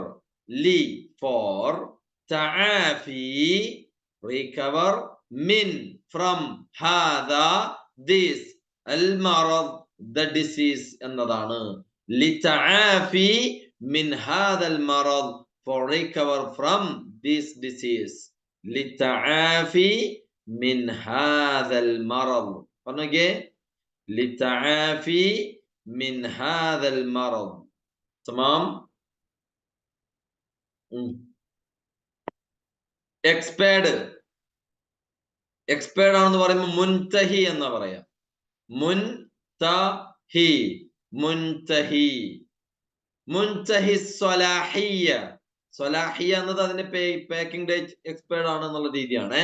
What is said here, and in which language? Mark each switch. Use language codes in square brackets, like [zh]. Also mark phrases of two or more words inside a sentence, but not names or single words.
[en] Li for ta'afi, recover. [ar] Min from hadha, [en] this. [ar] المرض, [en] the disease എന്നതാണ്. [ar] لِ تعافي من هذا المرض, [en] for recover from this disease. [ar] لِ تعافي من هذا المرض. [ml] പറഞ്ഞേ, [ar] لِ تعافي من هذا المرض. تمام. [ml] എക്സ്പയർഡ്, എക്സ്പയർഡ് ആണെന്ന് പറയുമ്പോൾ മുൻതഹി എന്നാ പറയാ. മുൻതഹി, മുൻതഹി. [ar] منتهي صلاحية, [ml] സ്വലാഹിയ എന്നത് അതിന്റെ [en] packing date expired [ml] ആണ് എന്നുള്ള രീതിയാണ്.